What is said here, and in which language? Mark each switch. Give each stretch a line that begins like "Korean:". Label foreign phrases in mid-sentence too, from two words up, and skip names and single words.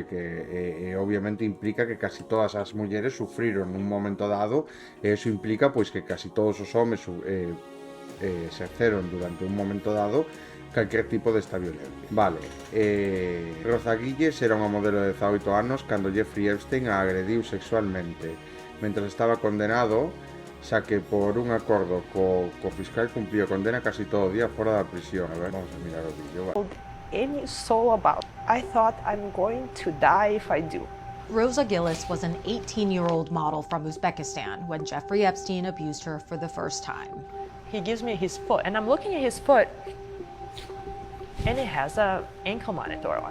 Galician: Que obviamente implica que casi todas as mulleres sufriron nun momento dado, e iso implica pois que casi todos os homes exerceron durante un momento dado calquer tipo desta violencia. Vale, Rosa Guilles era unha modelo de 18 anos cando Jeffrey Epstein a agrediu sexualmente mentras estaba condenado, xa que por un acordo co fiscal cumplía condena casi todo o día fora da prisión. A ver, vamos a mirar o vídeo.
English: Any soul about. I thought I'm going to die if I do. Rosa Gillis was an 18-year-old model from Uzbekistan when Jeffrey Epstein abused her for the first time. He gives me his foot, and I'm looking at his foot, and it has a ankle monitor on.